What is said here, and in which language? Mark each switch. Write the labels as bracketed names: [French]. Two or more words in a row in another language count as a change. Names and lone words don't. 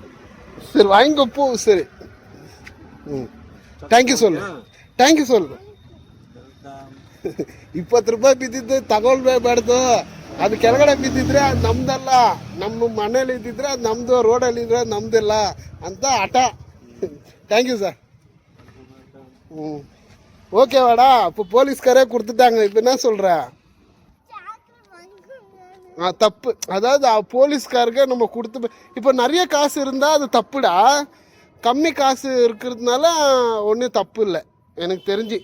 [Kannada] ಸರಿ ವಾಂಗಿಕೊಪ್ಪು. ಸರಿ [English] thank you [Kannada] ಸೋಲ್. 20 ರೂಪಾಯಿ ಬಿದ್ದಿದ್ದು ತಗೊಳ್ಬೇಡ್ದು. ಅದು ಕೆಳಗಡೆ ಬಿದ್ದಿದ್ರೆ ಅದು ನಮ್ದಲ್ಲ, ನಮ್ಮ ಮನೇಲಿ ಇದ್ದಿದ್ರೆ ಅದು ನಮ್ದು, ರೋಡಲ್ಲಿ ಇದ್ರೆ ನಮ್ದಿಲ್ಲ ಅಂತ ಹಠ. [English] thank you sir. [Tamil] ஓகே வாடா. இப்போ போலீஸ்காரே கொடுத்துட்டாங்க, இப்போ என்ன சொல்கிற? தப்பு. அதாவது போலீஸ்காருக்கு நம்ம கொடுத்து, இப்போ நிறைய காசு இருந்தால் அது தப்புடா. கம்மி காசு இருக்கிறதுனால ஒன்றும் தப்பு இல்லை எனக்கு தெரிஞ்சு.